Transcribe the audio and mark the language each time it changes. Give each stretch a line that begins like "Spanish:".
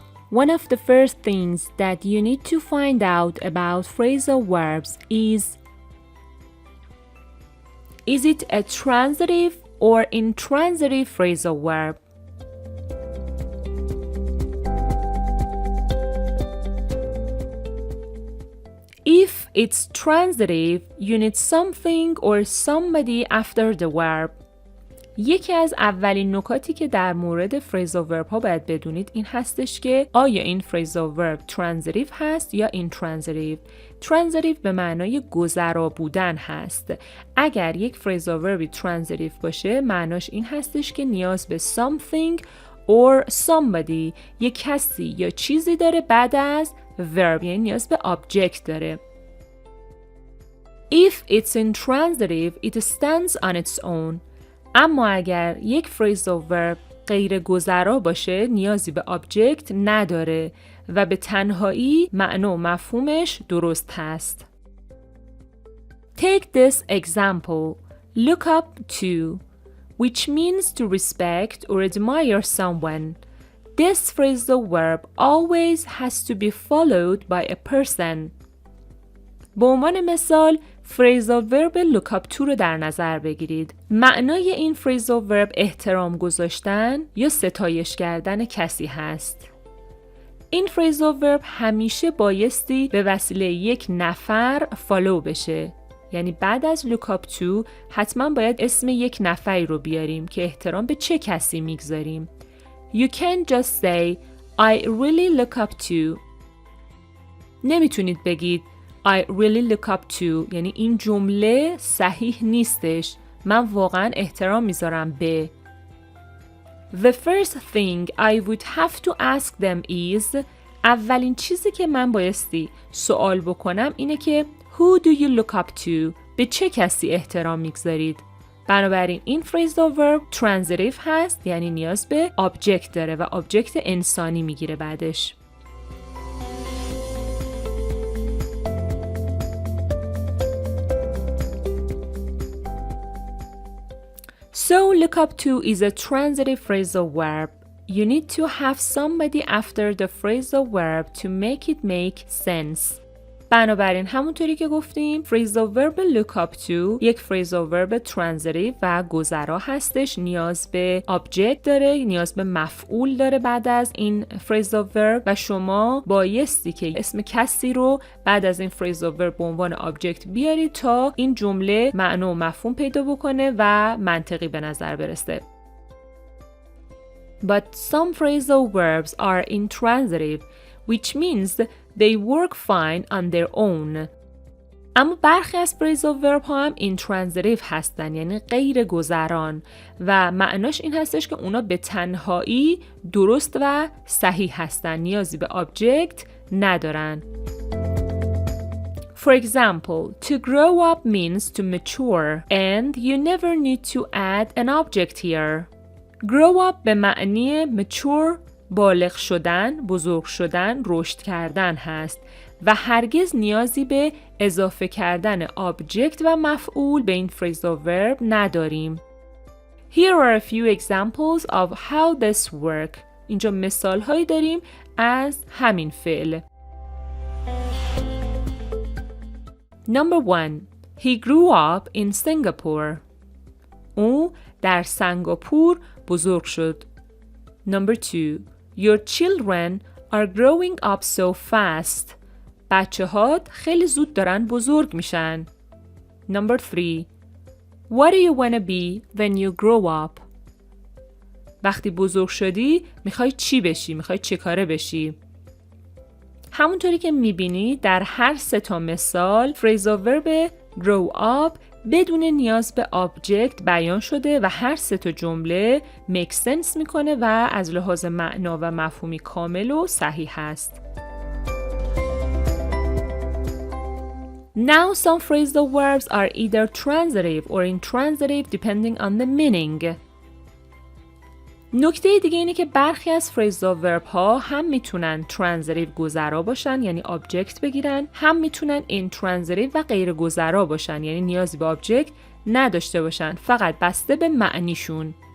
English: One of the first things that you need to find out about phrasal verbs is it a transitive or intransitive phrasal verb? If it's transitive, you need something or somebody after the verb.
Persian: یکی از اولین نکاتی که در مورد phrasal verb ها باید بدونید این هستش که آیا این phrasal verb transitive هست یا intransitive. transitive به معنای گذرا بودن هست. اگر یک phrasal verb transitive باشه معناش این هستش که نیاز به
English: something or somebody،
Persian: یک کسی یا چیزی داره بعد از verb، یعنی نیاز به object داره.
English: If it's intransitive, it stands on its own.
Persian: اما اگر یک phrasal verb غیر گذرا باشه نیازی به object نداره و به تنهایی معنا و مفهومش درست هست.
English: Take this example. Look up to, which means to respect or admire someone. This phrasal verb always has to be followed by a person.
Persian: به عنوان مثال phrasal verb look up to رو در نظر بگیرید. معنای این phrasal verb احترام گذاشتن یا ستایش کردن کسی هست. این phrasal verb همیشه بایستی به وسیله یک نفر follow بشه. یعنی بعد از look up to حتما باید اسم یک نفری رو بیاریم که احترام به چه کسی میگذاریم.
English: You can't just say I really look up to.
Persian: نمیتونید بگید
English: I really look up to،
Persian: یعنی این جمله صحیح نیستش. من واقعا احترام میذارم به.
English: The first thing I would have to ask them is،
Persian: اولین چیزی که من بایستی سوال بکنم اینه که
English: Who do you look up to؟
Persian: به چه کسی احترام میگذارید؟ بنابراین این phrasal verb transitive هست، یعنی نیاز به object داره و object انسانی میگیره بعدش.
English: So look up to is a transitive phrasal verb. You need to have somebody after the phrasal verb to make it make sense.
Persian: بنابراین همونطوری که گفتیم phrasal verb look up to یک phrasal verb transitive و گذرا هستش، نیاز به object داره، نیاز به مفعول داره بعد از این phrasal verb و شما بایستی که اسم کسی رو بعد از این phrasal verb به عنوان object بیارید تا این جمله معنا و مفهوم پیدا بکنه و منطقی به نظر برسه.
English: But some phrasal verbs are intransitive, which means they work fine on their own.
Persian: اما برخی از phrasal verb ها هم intransitive هستن، یعنی غیر گذران و معناش این هستش که اونا به تنهایی درست و صحیح هستن، نیازی به object ندارن.
English: For example, to grow up means to mature and you never need to add an object here.
Persian: Grow up به معنی mature، بالغ شدن، بزرگ شدن، رشد کردن هست و هرگز نیازی به اضافه کردن object و مفعول به این phrasal verb نداریم.
English: Here are a few examples of how this work.
Persian: اینجا مثال هایی داریم از همین فعل.
English: Number 1. He grew up in Singapore.
Persian: او در سنگاپور بزرگ شد.
English: Number 2. Your children are growing up so fast.
Persian: بچه‌هات خیلی زود دارن بزرگ میشن.
English: Number 3. What do you want to be when you grow up?
Persian: وقتی بزرگ شدی میخوای چی بشی؟ میخوای چه کاره بشی؟ همونطوری که میبینی در هر سه تا مثال phrasal verb grow up بدون نیاز به object بیان شده و هر سه تا جمله make sense میکنه و از لحاظ معنا و مفهومی کامل و صحیح هست.
English: Now some phrasal verbs are either transitive or intransitive depending on the meaning.
Persian: نکته دیگه اینه که برخی از phrasal verb ها هم میتونن transitive گذرا باشن یعنی object بگیرن، هم میتونن intransitive و غیر گذرا باشن یعنی نیازی به object نداشته باشن، فقط بسته به معنیشون.